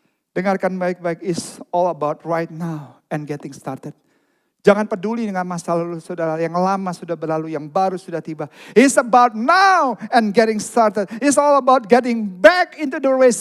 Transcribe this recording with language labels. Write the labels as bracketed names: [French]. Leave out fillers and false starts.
[Indonesian] Dengarkan baik-baik, [English] it's all about right now and getting started. [Indonesian] Jangan peduli dengan masa lalu saudara, yang lama sudah berlalu, yang baru sudah tiba. [English] It's about now and getting started. It's all about getting back into the race.